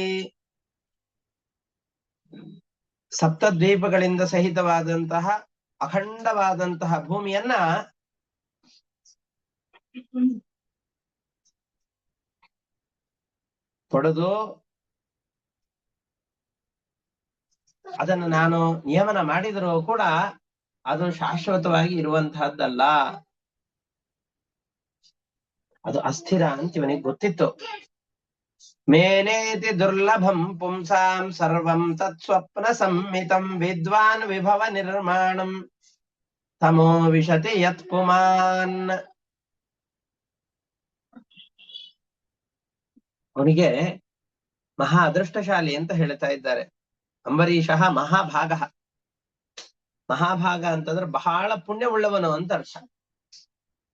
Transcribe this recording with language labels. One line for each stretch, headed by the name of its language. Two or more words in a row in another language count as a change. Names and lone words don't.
Kannada: ಸಪ್ತದ್ವೀಪಗಳಿಂದ ಸಹಿತವಾದಂತಹ ಅಖಂಡವಾದಂತಹ ಭೂಮಿಯನ್ನ ಪಡೆದು ಅದನ್ನು ನಾನು ನಿಯಮನ ಮಾಡಿದರೂ ಕೂಡ ಅದು ಶಾಶ್ವತವಾಗಿ ಇರುವಂತಹದ್ದಲ್ಲ, ಅದು ಅಸ್ಥಿರ ಅಂತ ಇವನಿಗೆ ಗೊತ್ತಿತ್ತು.
Sanskrit: ಮೇನೇತಿ ದುರ್ಲಭಂ ಪುಂಸಾಂ ಸರ್ವಂ ತತ್ ಸ್ವಪ್ನ ಸಂಹಿತಂ ವಿದ್ವಾನ್ ವಿಭವ ನಿರ್ಮಾಣಂ ತಮೋ ವಿಶತಿ ಯತ್ ಪುಮಾನ್.
Kannada: ಅವನಿಗೆ ಮಹಾ ಅದೃಷ್ಟಶಾಲಿ ಅಂತ ಹೇಳ್ತಾ ಇದ್ದಾರೆ.
Sanskrit: ಅಂಬರೀಷಃ ಮಹಾಭಾಗ.
Kannada: ಮಹಾಭಾಗ ಅಂತಂದ್ರೆ ಬಹಳ ಪುಣ್ಯವುಳ್ಳವನು ಅಂತ ಅರ್ಥ.